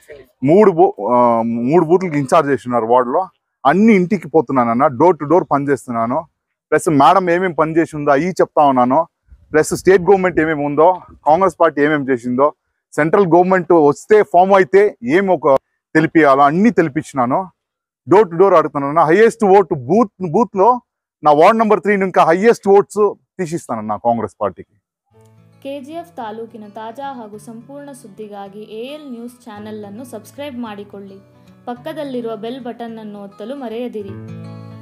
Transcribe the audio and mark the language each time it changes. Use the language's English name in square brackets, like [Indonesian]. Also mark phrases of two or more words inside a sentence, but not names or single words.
[Telugu] మూడు బూత్లకి ఇన్ఛార్జ్ చేస్తున్నారు వార్డులో అన్ని ఇంటికి పోతున్నానన్న [English] door to door [Telugu] పనిచేస్తున్నాను [English] plus madam [Telugu] ఏమేమి పని చేసి ఉందో అవి చెప్తా ఉన్నాను [English] plus state government [Telugu] ఏమేమి ఉందో కాంగ్రెస్ పార్టీ ఏమేమి చేసిందో [English] central government [Telugu] వస్తే ఫామ్ అయితే ఏమి ఒక తెలిపియాలో అన్ని తెలిపించినాను [English] door to door [Telugu] అడుగుతున్నాను [English] highest vote [Telugu] బూత్లో నా [English] ward number 3 [Telugu] ఇంకా [English] highest votes [Telugu] తీసిస్తానన్న ಕಾಂಗ್ರೆಸ್ ಪಾರ್ಟಿಗೆ. [Kannada] ಕೆಜಿಎಫ್ ತಾಲೂಕಿನ ತಾಜಾ ಹಾಗೂ ಸಂಪೂರ್ಣ ಸುದ್ದಿಗಾಗಿ ಎಎಲ್ ನ್ಯೂಸ್ ಚಾನೆಲ್ ಅನ್ನು ಸಬ್ಸ್ಕ್ರೈಬ್ ಮಾಡಿಕೊಳ್ಳಿ. ಪಕ್ಕದಲ್ಲಿರುವ [English] bell button [Kannada] ಅನ್ನು ಒತ್ತಲು ಮರೆಯದಿರಿ.